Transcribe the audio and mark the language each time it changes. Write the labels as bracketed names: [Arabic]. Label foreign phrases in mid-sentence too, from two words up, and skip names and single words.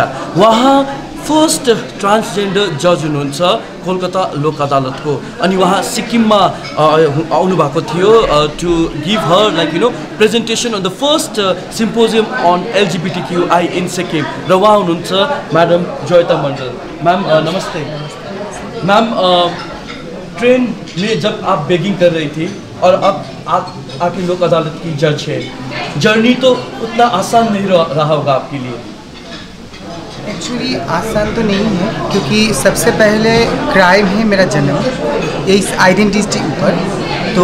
[Nepali] उहाँ [English] first transgender judge [Nepali] हुनुहुन्छ कोलकाता लोक अदालतको, अनि उहाँ सिक्किममा आउनुभएको थियो [English] to give her presentation on the first symposium on LGBTQI in Sikkim. [Nepali] र उहाँ हुनुहुन्छ म्याडम जोयता मण्डल। [Hindi] मैम नमस्ते। मैम ट्रेन में जब आप बेगिंग कर रही थी और अब आप आके लोक अदालत की जज है, जर्नी तो उतना आसान नहीं रहा होगा आपके लिए। एक्चुअली आसान तो नहीं है, क्योंकि सबसे पहले क्राइम है मेरा जन्म, इस आइडेंटिटी ऊपर तो।